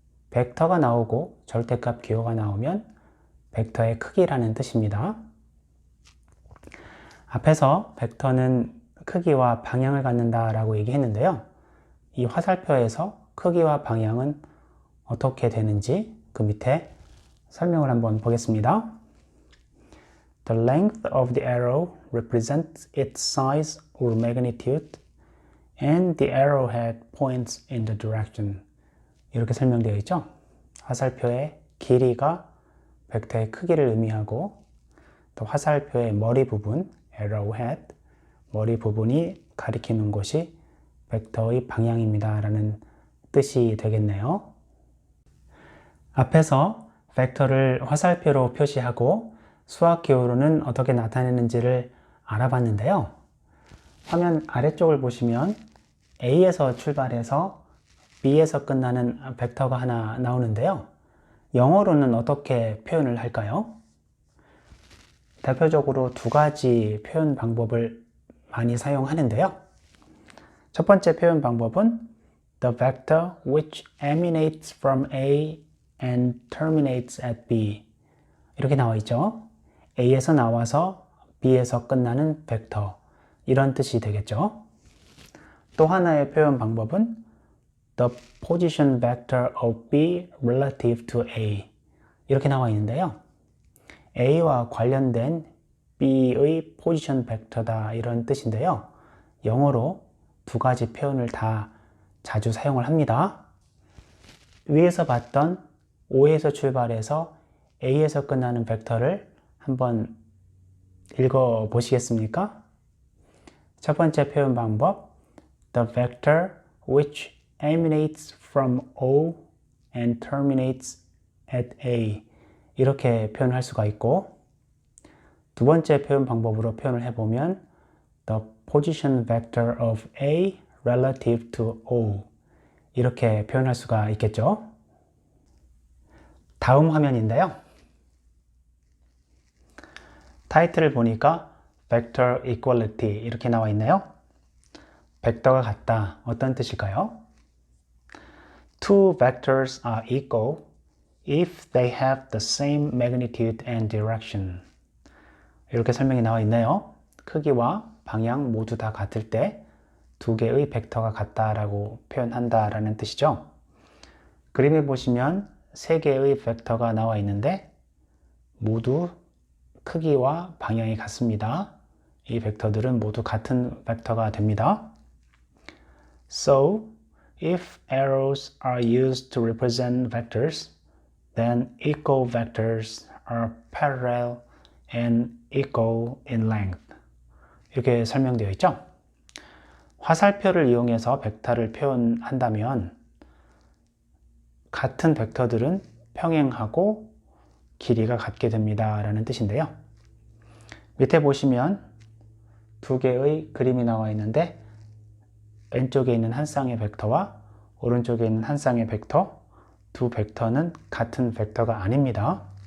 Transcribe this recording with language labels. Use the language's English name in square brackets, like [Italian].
[Korean] 벡터가 나오고 절대값 기호가 나오면 벡터의 크기라는 뜻입니다. 앞에서 벡터는 크기와 방향을 갖는다 라고 얘기했는데요. 이 화살표에서 크기와 방향은 어떻게 되는지 그 밑에 설명을 한번 보겠습니다. [English] The length of the arrow represents its size or magnitude and the arrowhead points in the direction. [Korean] 이렇게 설명되어 있죠. 화살표의 길이가 벡터의 크기를 의미하고 또 화살표의 머리 부분, arrowhead, 머리 부분이 가리키는 곳이 벡터의 방향입니다 라는 뜻이 되겠네요. 앞에서 벡터를 화살표로 표시하고 수학 기호로는 어떻게 나타내는지를 알아봤는데요. 화면 아래쪽을 보시면 A에서 출발해서 B에서 끝나는 벡터가 하나 나오는데요. 영어로는 어떻게 표현을 할까요? 대표적으로 두 가지 표현 방법을 많이 사용하는데요. 첫 번째 표현 방법은 [English] the vector which emanates from A and terminates at B. [Korean] 이렇게 나와 있죠. A에서 나와서 B에서 끝나는 벡터. 이런 뜻이 되겠죠. 또 하나의 표현 방법은 [English] the position vector of B relative to A. [Korean] 이렇게 나와 있는데요. A와 관련된 B의 포지션 벡터다 이런 뜻인데요. 영어로 두 가지 표현을 다 자주 사용을 합니다. 위에서 봤던 O에서 출발해서 A에서 끝나는 벡터를 한번 읽어 보시겠습니까? 첫 번째 표현 방법 [English] the vector which emanates from O and terminates at A [Korean] 이렇게 표현할 수가 있고 두 번째 표현 방법으로 표현을 해보면 [English] the position vector of A relative to O [Korean] 이렇게 표현할 수가 있겠죠. 다음 화면인데요. 타이틀을 보니까 vector equality 이렇게 나와 있네요. 벡터가 같다. 어떤 뜻일까요? [English] Two vectors are equal if they have the same magnitude and direction. [Korean] 이렇게 설명이 나와 있네요. 크기와 방향 모두 다 같을 때 두 개의 벡터가 같다라고 표현한다라는 뜻이죠. 그림을 보시면 세 개의 벡터가 나와 있는데 모두 크기와 방향이 같습니다. 이 벡터들은 모두 같은 벡터가 됩니다. [English] So, if arrows are used to represent vectors, then equal vectors are parallel and equal in length. [Korean] 이렇게 설명되어 있죠. 화살표를 이용해서 벡터를 표현한다면 같은 벡터들은 평행하고 길이가 같게 됩니다 라는 뜻인데요. 밑에 보시면 두 개의 그림이 나와 있는데 왼쪽에 있는 한 쌍의 벡터와 오른쪽에 있는 한 쌍의 벡터 두 벡터는 같은 벡터가 아닙니다.